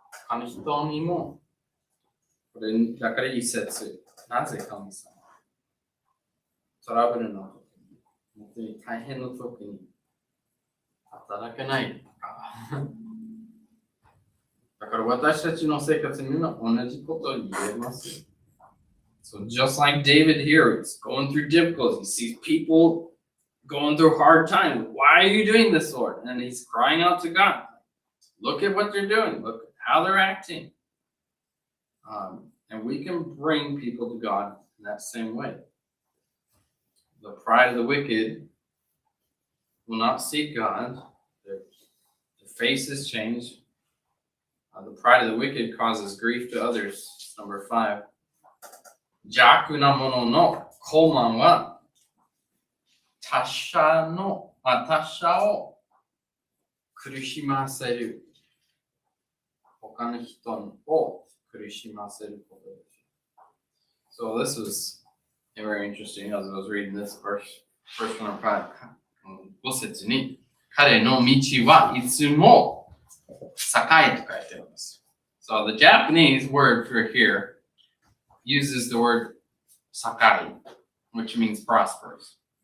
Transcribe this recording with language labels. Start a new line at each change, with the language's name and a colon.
Japanese: 他の人にも、これだから一節。なぜ神様トラブルの時に、本当に大変の時に働けないとか。だから私たちの生活にも同じことを言えます。
English: So just like David here, he's going through difficulties. He sees people going through hard times. Why are you doing this, Lord? And he's crying out to God. Look at what they're doing. Look at how they're acting. And we can bring people to God in that same way. The pride of the wicked will not seek God. Their faces change. The pride of the wicked causes grief to others. Number 5.
Japanese: 邪悪な者の傲慢は他者を苦しませる。他の人を苦しませることです。
English: So this was very interesting as I was reading this verse. First one of
Japanese: 5節に彼の道はいつも栄と書いてあります。
English: So the Japanese word for here uses the word sakai, which means prosperous.